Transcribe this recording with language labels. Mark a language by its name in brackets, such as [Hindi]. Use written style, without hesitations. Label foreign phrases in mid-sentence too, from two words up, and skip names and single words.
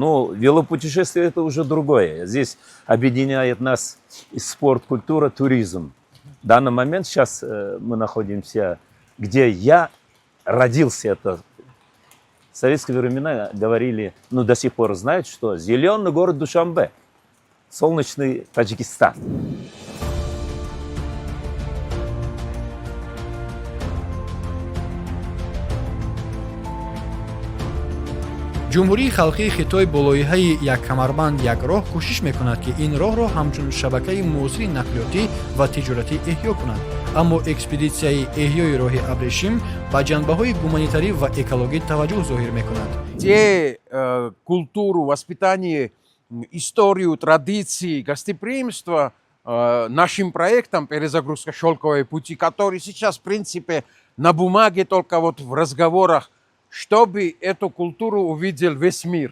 [Russian] Но велопутешествие это уже другое. Здесь объединяет нас и спорт, культура, туризм. В данный момент сейчас мы находимся, где я родился. Это в советские времена говорили, ну до сих пор знают, что зеленый город Душанбе, солнечный Таджикистан. [Tajik] ҷумҳурии халқии хитои бо лоиҳаи як камарбанд як роҳ кӯшиш мекунад ки ин роҳро ҳамчун шабакаи муосири нақлиётӣ ва тиҷоратӣ эҳё кунад. аммо экспедитсияи эҳёи роҳи абрешим ба ҷанбаҳои гуманитарӣ ва экологӣ таваҷҷӯҳ зоҳир мекунад. [Russian] Те культуру, воспитание, историю, традиции, гостеприимство нашим проектом «Перезагрузка шелковой пути», который сейчас, в принципе, на бумаге, только вот в разговорах, чтобы эту культуру увидел весь мир.